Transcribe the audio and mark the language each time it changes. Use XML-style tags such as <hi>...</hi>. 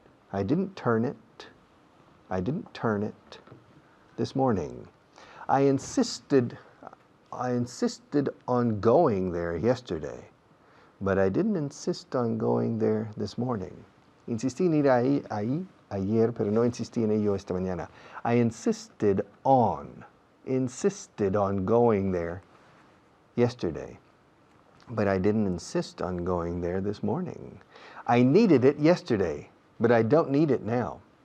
<en>I didn't turn it this morning. I insisted on going there yesterday, but I didn't insist on going there this morning.</en> <es>Insistí en ir ahí ayer, pero no insistí en ello esta mañana.</es> <en>I insisted on going there yesterday, but I didn't insist on going there this morning. I needed it yesterday, but I don't need it now.</en>